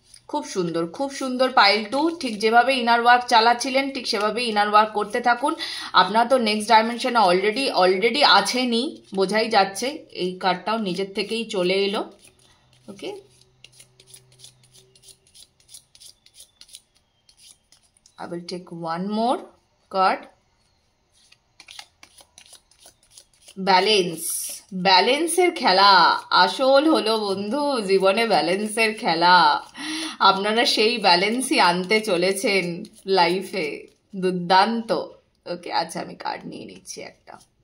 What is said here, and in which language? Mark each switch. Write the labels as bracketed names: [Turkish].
[Bangla] খুব সুন্দর, খুব সুন্দর। পাইল 2 ঠিক যেভাবে ইনার ওয়ার্ক চালাচ্ছিলেন ঠিক সেভাবে ইনার ওয়ার্ক করতে থাকুন। আপনার তো নেক্সট ডাইমেনশনে অলরেডি আছেনই, বোঝাই যাচ্ছে। এই কার্ডটাও নিজের থেকেই চলে এলো। [English] Okay, I will take one more card. [Bangla] Balance, ব্যালেন্সের খেলা আসল হলো বন্ধু, জীবনে ব্যালেন্সের খেলা। আপনারা সেই ব্যালেন্সই আনতে চলেছেন লাইফে, দুর্দান্ত। ওকে, আচ্ছা আমি কার্ড নিয়ে নিচ্ছি একটা।